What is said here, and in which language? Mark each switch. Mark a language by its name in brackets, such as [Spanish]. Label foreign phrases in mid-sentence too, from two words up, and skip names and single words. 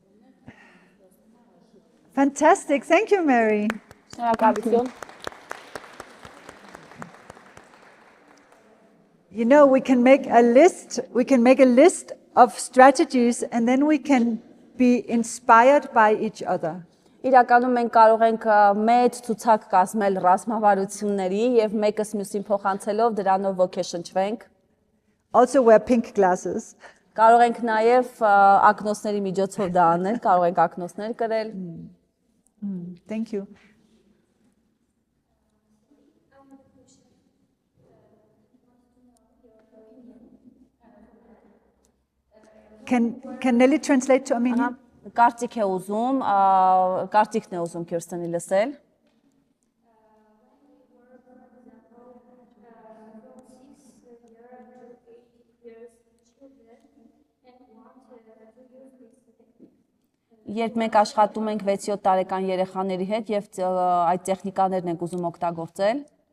[English] Fantastic. Thank you, Mary. [Armenian] Շնորհակալություն։ [English] You know, we can make a list of strategies and then we can be inspired by each other. [Armenian] Իրականում մենք կարող ենք մեծ ցուցակ կազմել ռազմավարությունների եւ մեկս մյուսին փոխանցելով դրանով ոգեշնչվենք։ [English] Also wear pink glasses. [Armenian] Կարող ենք նաեւ ակնոցների միջոցով դա անել, կարող ենք ակնոցներ կրել։ [English] Thank you. Can Nelly translate to Armenian? [Armenian] Կարծիք է ուզում, կարծիքն է ուզում Քիրստենի լսել։ Երբ մենք աշխատում ենք 6-7 տարեկան երեխաների հետ եւ այդ տեխնիկաներն ենք ուզում օգտագործել,